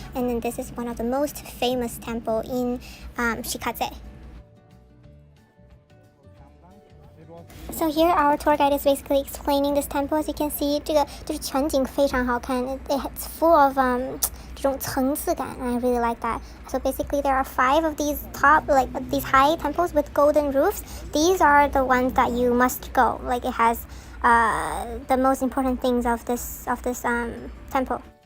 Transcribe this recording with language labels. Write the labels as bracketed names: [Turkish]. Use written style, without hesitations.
[English] And then this is one of the most famous temple in Shigatse. So here our tour guide is basically explaining this temple. As you can see, [Chinese] 这个就是全景非常好看. [English] It's full of [Chinese] 这种层次感, [English] and I really like that. So basically there are 5 of these these high temples with golden roofs. These are the ones that you must go. Like, it has the most important things of this temple.